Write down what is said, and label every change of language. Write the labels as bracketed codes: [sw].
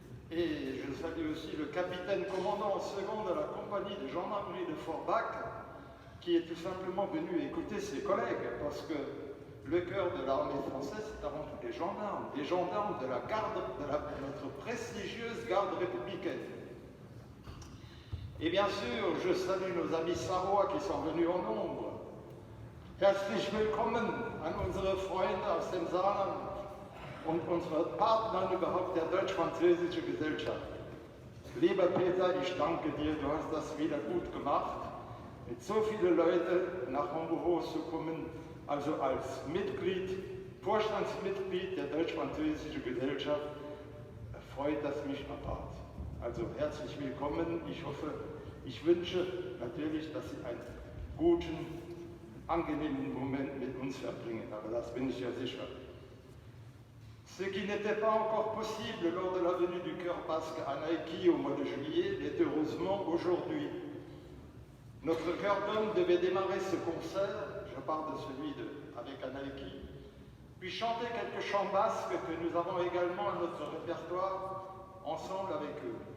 [fr] Et je salue aussi le capitaine commandant en second de la compagnie de gendarmerie de Forbach, qui est tout simplement venu écouter ses collègues, parce que le cœur de l'armée française, c'est avant tout des gendarmes de la garde, de notre prestigieuse garde républicaine. Et bien sûr, je salue nos amis sarrois qui sont venus en nombre. [de] Herzlich willkommen an unsere Freunde aus dem Saarland und unsere Partner überhaupt der deutsch-französischen Gesellschaft. Lieber Peter, ich danke dir, du hast das wieder gut gemacht, mit so vielen Leuten nach Hamburg zu kommen, also als Mitglied, Vorstandsmitglied der deutsch-französischen Gesellschaft, freut das mich apart. Also herzlich willkommen, ich wünsche natürlich, dass Sie einen guten, angenehmen Moment mit uns verbringen, aber das bin ich ja sicher. [fr] Ce qui n'était pas encore possible lors de la venue du chœur basque à Naïki au mois de juillet est heureusement aujourd'hui. Notre chœur d'homme devait démarrer ce concert, je parle de celui avec Anaïki, puis chanter quelques chants basques que nous avons également à notre répertoire ensemble avec eux.